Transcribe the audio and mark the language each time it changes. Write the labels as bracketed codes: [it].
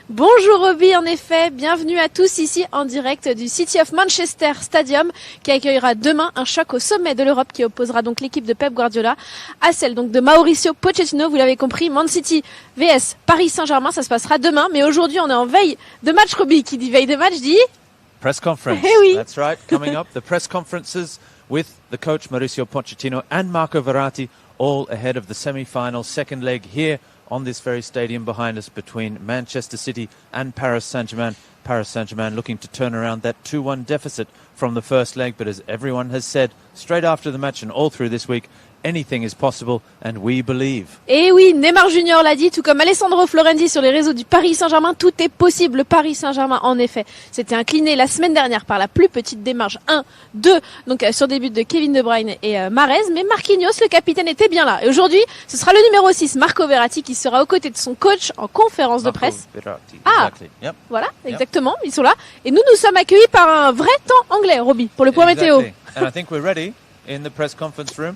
[fr] Bonjour Robbie, en effet, bienvenue à tous ici en direct du City of Manchester Stadium qui accueillera demain un choc au sommet de l'Europe qui opposera donc l'équipe de Pep Guardiola à celle donc de Mauricio Pochettino. Vous l'avez compris, Man City vs Paris Saint-Germain, ça se passera demain. Mais aujourd'hui on est en veille de match. Robbie, qui dit veille de match dit... [en] Press conference. [fr] Eh oui. [en] That's right, coming up, the press conferences with the coach Mauricio Pochettino and Marco Verratti, all ahead of the semi-final second leg here on this very stadium behind us between Manchester City and Paris Saint-Germain. Paris Saint-Germain looking to turn around that 2-1 deficit from the first leg, but as everyone has said straight after the match and all through this week, anything is possible and we believe. [fr] Et oui, Neymar Junior l'a dit, tout comme Alessandro Florenzi sur les réseaux du Paris Saint-Germain, tout est possible. Le Paris Saint-Germain, en effet, s'était incliné la semaine dernière par la plus petite démarche 1-2, donc sur des buts de Kevin De Bruyne et Mahrez, mais Marquinhos, le capitaine, était bien là. Et aujourd'hui, ce sera le numéro 6, Marco Verratti, qui sera aux côtés de son coach en conférence de presse. Verratti, Ah, [en] exactly. Yep. [fr] Voilà, exactement, ils sont là. Et nous sommes accueillis par un vrai temps anglais, Robbie, pour le point météo. [en] And I think we're ready in the press conference room.